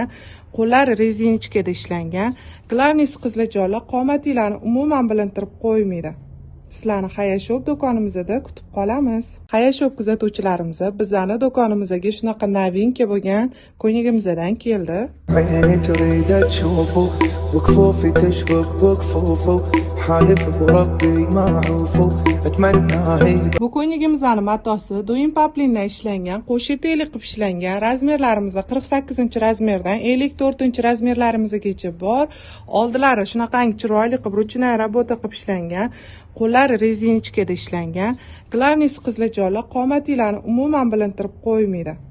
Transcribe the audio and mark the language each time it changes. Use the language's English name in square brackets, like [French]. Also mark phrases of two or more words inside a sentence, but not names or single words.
[Uzbek] Qo'llari rezinichkada ishlangan. Glavnisi qiziljo'li, qomatinglarni umuman bilintirib qo'ymaydi. Sizlarni Xayr-shop do'konimizda kutib qolamiz. Xayr-shop kuzatuvchilarimiz, bizani do'konimizga shunaqa novinka bo'lgan ko'ynagimizdan keldi. [Arabic] عيني تريد تشوفه وكفوفي تشبك بكفوفه حالف بربي ما عوفه اتمنى هي [Uzbek] Bu ko'ynagimizning matosi do'yim poplindan ishlangan, qo'sh etekli qilib ishlangan. Razmerlarimiz 48-razmerdan 54-razmerlarimizgacha bor. Oldilari shunaqangi chiroyli qilib [Russian] ручной работа [Uzbek] qilib ishlangan. Qo'llari rezinichkada ishlangan. Glavnisi qiziljo'li, qomatinglarni umuman bilintirib qo'ymaydi.